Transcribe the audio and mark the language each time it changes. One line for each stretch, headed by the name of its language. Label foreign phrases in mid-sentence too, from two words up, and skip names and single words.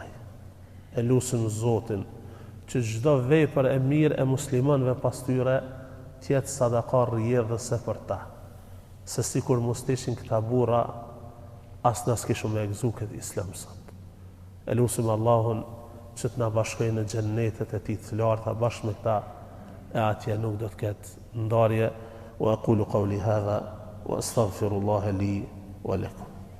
Albanian: E lusim Zotin që çdo vepër e mirë e muslimanëve pas tyre tjetë sadaka rrjedhëse për ta. Se sikur mos ishin këta burra, as na s'kishim me gëzu këtë islam sot. E lusim Allahun që të na bashkojë në xhennetet e tij të larta bashkë me këta, e atje nuk do të ketë ndarje.
Arabic: وأقول قولي هذا وأستغفر الله لي ولكم.